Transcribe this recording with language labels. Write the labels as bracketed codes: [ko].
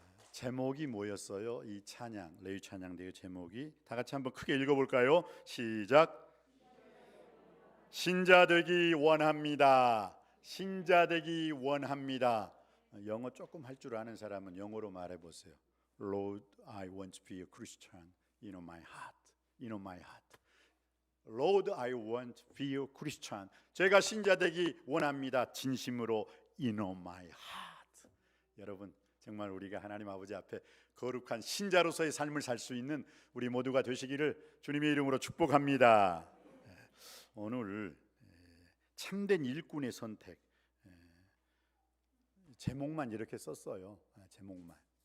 [ko] 제목이 뭐였어요? 이 찬양, 레위 찬양대의 제목이 다 같이 한번 크게 읽어볼까요? 시작. 신자 되기 원합니다. 신자 되기 원합니다. 영어 조금 할 줄 아는 사람은 영어로 말해보세요. [en] Lord, I want to be a Christian in my heart. In my heart. Lord, I want to be a Christian. [ko] 제가 신자 되기 원합니다. 진심으로 [en] in my heart. [ko] 여러분 정말 우리가 하나님 아버지 앞에 거룩한 신자로서의 삶을 살 수 있는 우리 모두가 되시기를 주님의 이름으로 축복합니다. 오늘 참된 일꾼의 선택 제목만 이렇게 썼어요. 제목만.